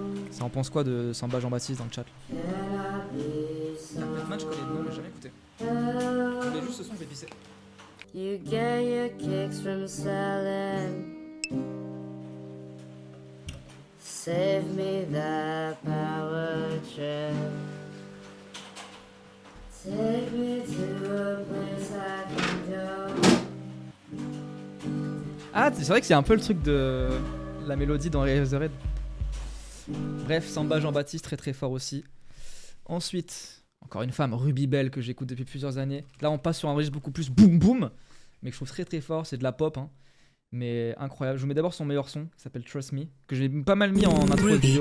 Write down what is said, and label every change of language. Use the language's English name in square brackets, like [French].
[French] Ça en pense quoi de Samba Jean-Baptiste dans le chat là? Batman, je connais le nom, mais j'ai jamais écouté. Je voulais juste ce son, je vais pisser. [English] You get your kicks from selling. Save me that power trip. Take me to a place I can go. [French] Ah, c'est vrai que c'est un peu le truc de la mélodie dans Eraserhead. Bref, Samba Jean-Baptiste, très fort aussi. Ensuite, encore une femme, Ruby Bell, que j'écoute depuis plusieurs années. Là, on passe sur un registre beaucoup plus boum boum, mais que je trouve très fort. C'est de la pop, hein, mais incroyable. Je vous mets d'abord son meilleur son, qui s'appelle Trust Me, que j'ai pas mal mis en intro de vidéo.